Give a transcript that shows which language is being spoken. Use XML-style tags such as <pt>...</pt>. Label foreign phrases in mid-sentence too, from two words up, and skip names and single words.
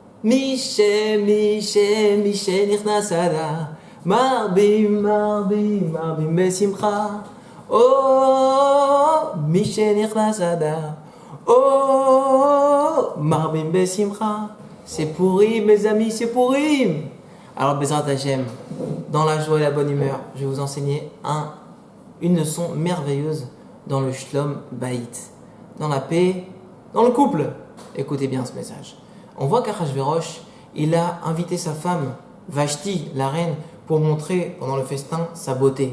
<he>משנכנס אדר, מרבים בשמחה. אוי, משנכנס אדר, אוי, מרבים בשמחה.</he> <fr>C'est pourri, mes amis, c'est pourri. Alors,</fr> <he>בעזרת השם,</he> <fr>dans la joie et la bonne humeur, je vais vous enseigner une leçon merveilleuse dans le</fr> <he>שלום בית,</he> <fr>dans la paix, dans le couple. Écoutez bien ce message. On voit qu'Achashverosh, il a invité sa femme, Vashti, la reine, pour montrer pendant le festin sa beauté.</fr>